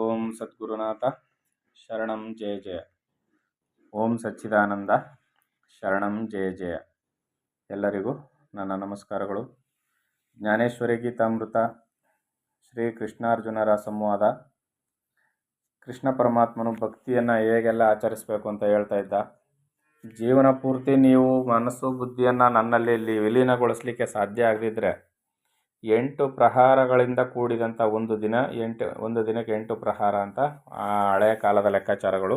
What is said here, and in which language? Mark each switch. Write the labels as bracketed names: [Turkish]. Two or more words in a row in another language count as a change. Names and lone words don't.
[Kannada] ಸದ್ಗುರುನಾಥ ಶರಣಂ ಜಯ ಜಯ. ಓಂ ಸಚ್ಚಿದಾನಂದ ಶರಣಂ ಜಯ ಜಯ. ಎಲ್ಲರಿಗೂ ನನ್ನ ನಮಸ್ಕಾರಗಳು. ಜ್ಞಾನೇಶ್ವರಿ ಗೀತಾಮೃತ ಶ್ರೀ ಕೃಷ್ಣಾರ್ಜುನರ ಸಂವಾದ. ಕೃಷ್ಣ ಪರಮಾತ್ಮನು ಭಕ್ತಿಯನ್ನು ಹೇಗೆಲ್ಲ ಆಚರಿಸಬೇಕು ಅಂತ ಹೇಳ್ತಾ ಇದ್ದ. ಜೀವನ ಪೂರ್ತಿ ನೀವು ಮನಸ್ಸು ಬುದ್ಧಿಯನ್ನು ನನ್ನಲ್ಲಿ ವಿಲೀನಗೊಳಿಸಲಿಕ್ಕೆ ಸಾಧ್ಯ ಆಗದಿದ್ದರೆ 8 ಪ್ರಹಾರಗಳಿಂದ ಕೂಡಿದಂಥ ಒಂದು ದಿನಕ್ಕೆ 8 ಪ್ರಹಾರ ಅಂತ ಆ ಹಳೆಯ ಕಾಲದ ಲೆಕ್ಕಾಚಾರಗಳು.